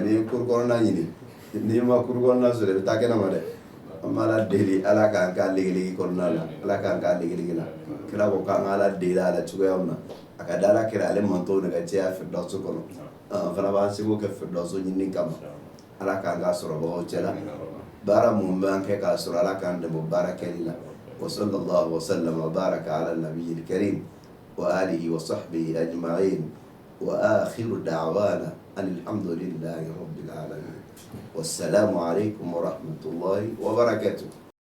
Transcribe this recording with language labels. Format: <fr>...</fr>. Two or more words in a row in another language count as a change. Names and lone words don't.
<bm>n'i ye kuru kɔnɔna ɲini n'i ma kuru kɔnɔna sɔrɔ i bɛ taa kɛnɛma dɛ an b'a la deli ala k'an k'a legelege kɔnɔna la ala k'an k'a legelege la kira ko k'an k'a la deli a la cogoya min na a ka da ala kira ale mantow de ka caya firdausu kɔnɔ an fana b'an seko kɛ firdausu ɲini kama ala k'an k'a sɔrɔbagaw cɛ la baara mun b'an kɛ k'a sɔrɔ ala k'an dɛmɛ baara kɛli la</bm> <ar>وصلى الله وسلم وبارك على النبي الكريم وآله وصحبه أجمعين وآخر دعوانا الحمد لله رب العالمين والسلام عليكم ورحمة الله وبركاته.</ar>